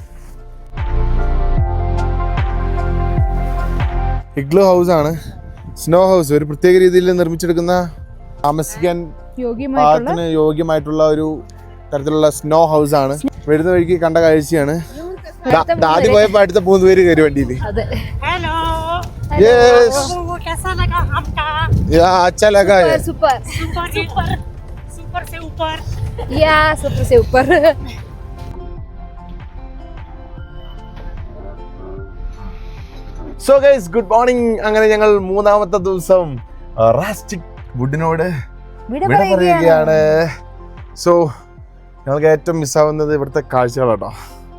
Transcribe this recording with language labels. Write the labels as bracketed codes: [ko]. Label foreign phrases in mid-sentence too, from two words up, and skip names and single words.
[en] igloo house [ml] ആണ്, [en] snow house. [ml] ഒരു പ്രത്യേക രീതിയിൽ നിർമ്മിച്ചെടുക്കുന്ന താമസിക്കാൻ യോഗ്യമായിട്ടുള്ള ഒരു തരത്തിലുള്ള [en] snow house [ml] ആണ്. വരുന്ന വഴിക്ക് കണ്ട കാഴ്ചയാണ്. ദാദി പോയപ്പോ അടുത്ത 3 പേര് കയറി വണ്ടിയിൽ. [hi] अच्छा लगा है. सुपर से ऊपर. [en] so guys good morning. [ml] അങ്ങനെ ഞങ്ങൾ 3ാമത്തെ ദിവസം റാസ്റ്റിക് വുഡിനോട് വിട പറയുകയാണ്. സോ ഞങ്ങൾക്ക് ഏറ്റവും മിസ്സാവുന്നത് ഇവിടുത്തെ കാഴ്ചകളാട്ടോ.